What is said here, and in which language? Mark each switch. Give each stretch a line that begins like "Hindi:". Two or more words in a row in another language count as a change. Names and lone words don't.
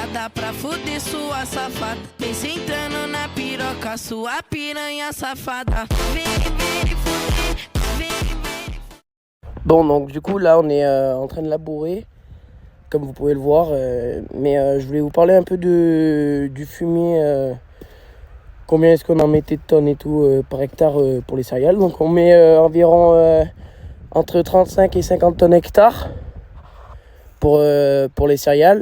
Portuguese: pra fuder sua safada. Vem sentando na piroca, sua piranha safada. Vem, vem, vem, vem.
French: Bon, donc du coup, là, on est en train de labourer, comme vous pouvez le voir. Mais je voulais vous parler un peu du fumier. Combien est-ce qu'on en mettait de tonnes et tout par hectare pour les céréales. Donc on met environ entre 35 et 50 tonnes hectare pour les céréales.